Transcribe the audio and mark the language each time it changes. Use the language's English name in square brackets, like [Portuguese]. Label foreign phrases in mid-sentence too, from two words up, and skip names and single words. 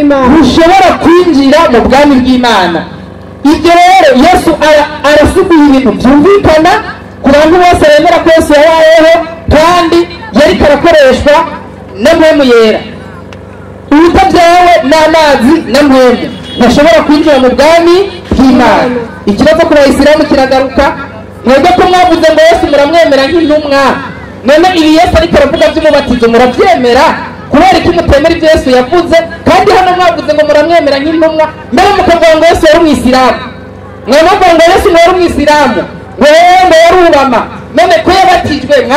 [Rundi] bw'Imana ibyo rero Yesu arasiguye ibintu byumvikana ku bantu bose bemera ko Yesu yabayeho kandi yari karakoreshwa na mpwemu yera utabyawe n'amazi na mpwemu ntashobora kwinjira mu bwami bw'Imana ikibazo ku bayisilamu kiragaruka mwebwe ko mwavuze ngo Yesu muramwemera nk'intumwa none ibi Yesu ariko aravuga by'umubatizo murabyemera kubera ko mutemera ibyo Yesu yavuze kandi hano mwavuze ngo muramwemera nk'intumwa mbere mukavuga ngo Yesu yari umwisilamu mwavuga ngo Yesu yari umwisilamu ngo yarubama none ko yabatijwe